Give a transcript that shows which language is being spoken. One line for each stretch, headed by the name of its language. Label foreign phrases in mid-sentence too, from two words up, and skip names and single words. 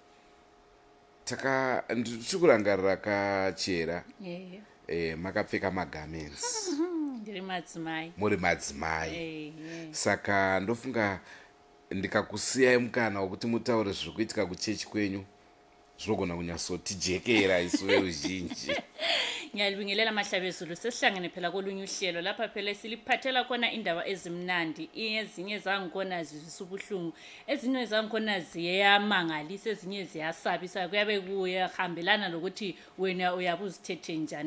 Shona: Ndichikurangarira kachera. Makapfeka magarments. Ndiri madzimai. Muri madzimai. Saka ndofunga ndikakusiyai mukana wekuti mutaure zviri kuitika kuchechi kwenyu zvinogona kunyatsotijekera isu veruzhinji.
North Ndebele: Ngiyalibingelela mahlabezulu sesihlangene phela kolunye uhlelo lapha phela siliphathela khona indaba ezimnandi ezinye zangikhona zizwisa ubuhlungu ezinye zangikhona ziyamangalisa ezinye ziyasabisa kuyabe kuyahambelana lokuthi wena uyabuzithethe njani.